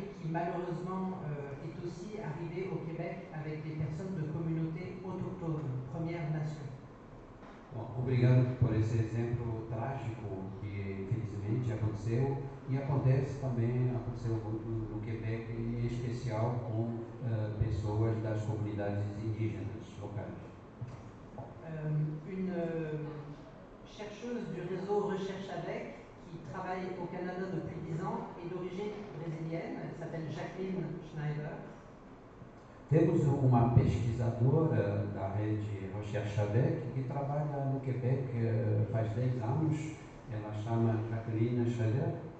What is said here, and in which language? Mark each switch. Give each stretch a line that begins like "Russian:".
French: malheureusement est aussi arrivé au Québec avec des personnes de communautés autochtones, Premières Nations.
Portuguese: Bom, obrigado por esse exemplo trágico que infelizmente aconteceu e acontece também, aconteceu muito no Quebec, em especial com pessoas das comunidades indígenas locais.
French: Une chercheuse du réseau Recherche Avec, qui travaille au Canada depuis 10 ans, est d'origine brésilienne, elle s'appelle Jacqueline Schneider.
Portuguese: Temos uma pesquisadora da rede Recherche Avec que trabalha no Quebec faz 10 anos, ela chama Jacqueline Schneider.